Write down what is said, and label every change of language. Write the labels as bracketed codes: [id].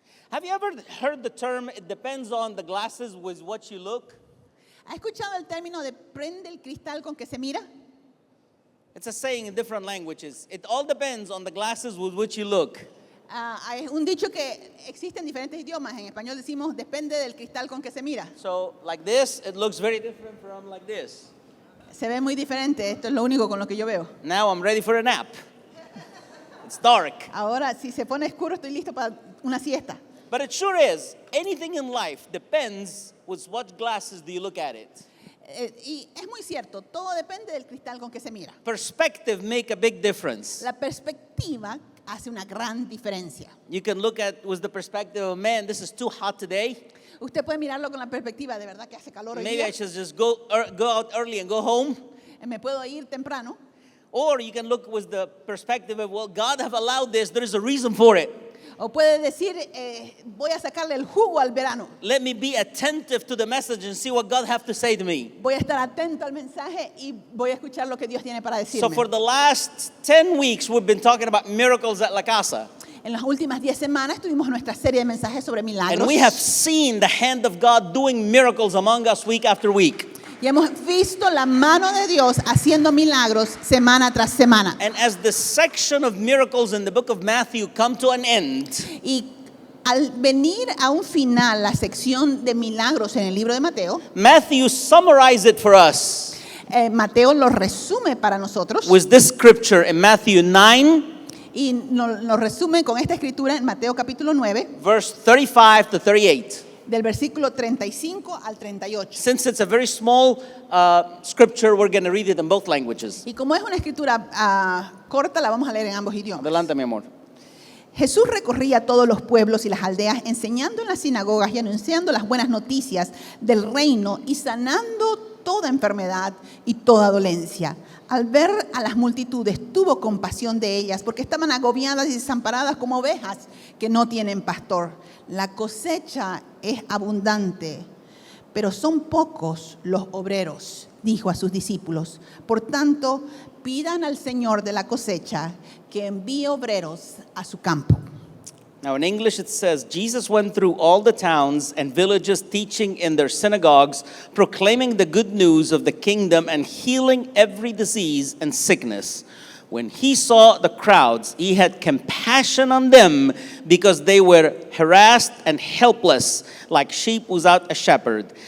[en] Have you ever heard the term, it depends on the glasses with what you look? [es] ¿Ha escuchado el término de prende el cristal con que se mira? [en] It's a saying in different languages. It all depends on the glasses with which you look. [es] Hay un dicho que existe en diferentes idiomas. En español decimos depende del cristal con que se mira. [en] So like this, it looks very different from like this. [es] Se ve muy diferente. Esto es lo único con lo que yo veo. [en] Now I'm ready for a nap. It's dark. [es] Ahora, si se pone oscuro, estoy listo para una siesta. [en] But it sure is. Anything in life depends with what glasses do you look at it. [es] Y es muy cierto, todo depende del cristal con que se mira. [en] Perspective make a big difference. [es] La perspectiva hace una gran diferencia. [en] You can look at with the perspective of, man, this is too hot today. [es] Usted puede mirarlo con la perspectiva de verdad que hace calor hoy [en] Maybe [es] día. [en] I should just go out early and go home. [es] Me puedo ir temprano. [en] Or you can look with the perspective of, well, God have allowed this. There is a reason for it. [es] O puede decir, voy a sacarle el jugo al verano. [en] Let me be attentive to the message and see what God have to say to me. [es] Voy a estar atento al mensaje y voy a escuchar lo que Dios tiene para decirme. [en] So for the last 10 weeks, we've been talking about miracles at La Casa. [es] En las últimas 10 semanas tuvimos nuestra serie de mensajes sobre milagros. [en] And we have seen the hand of God doing miracles among us week after week. [es] Y hemos visto la mano de Dios haciendo milagros semana tras semana. [en] And as the section of miracles in the book of Matthew come to an end, [es] Y al venir a un final la sección de milagros en el libro de Mateo, [en] Matthew summarized it for us [es] Mateo lo resume para nosotros [en] with this scripture in Matthew 9, [es] y nos resume con esta escritura en Mateo capítulo 9, [en] verse 35 to 38. [es] del versículo 35 al 38. [en] Since it's a very small scripture, we're going to read it in both languages. [es] Y como es una escritura corta, la vamos a leer en ambos idiomas. Adelante, mi amor. Jesús recorría todos los pueblos y las aldeas, enseñando en las sinagogas y anunciando las buenas noticias del reino y sanando toda enfermedad y toda dolencia. Al ver a las multitudes, tuvo compasión de ellas, porque estaban agobiadas y desamparadas como ovejas que no tienen pastor. La cosecha es abundante, pero son pocos los obreros, dijo a sus discípulos. Por tanto, pidan al Señor de la cosecha que envíe obreros a su campo. [en] Now in English it says, Jesus went through all the towns and villages teaching in their synagogues, proclaiming the good news of the kingdom and healing every disease and sickness. When he saw the crowds, he had compassion on them because they were harassed and helpless like sheep without a shepherd.